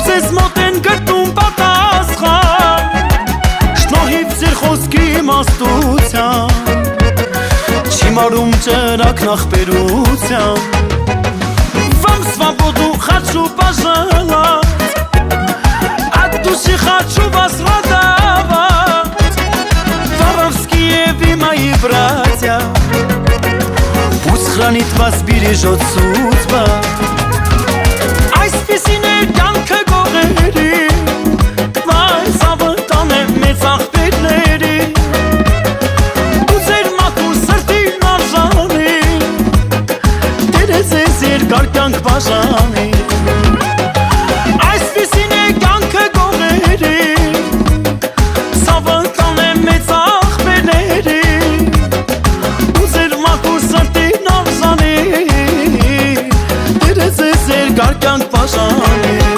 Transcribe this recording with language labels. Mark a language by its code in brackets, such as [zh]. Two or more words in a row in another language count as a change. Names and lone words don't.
[hy] ձեզ մոտ են գտնում պատասխան Շնորհիվ ձեր խոսքի իմաստության Չի մարում ճրագն ախպերության Вам [ru] свободу хочу пожелать От души хочу вас радовать Воровские вы мои братья Пусть хранит вас, бережет судьба [hy] Այսպիսին է կյանքը գողերի Վայ ցավը տանեմ մեծ աղբերների Ու ձեր մաքուր սրտին արժանի Տերը ձեզ երկար կյանք բաժանի Այսպիսին է կյանքը գողերի Ցավը տանեմ մեծ աղբերների Ու ձեր մաքուր սրտին արժանի Տերը ձեզ երկար կյանք բաժանի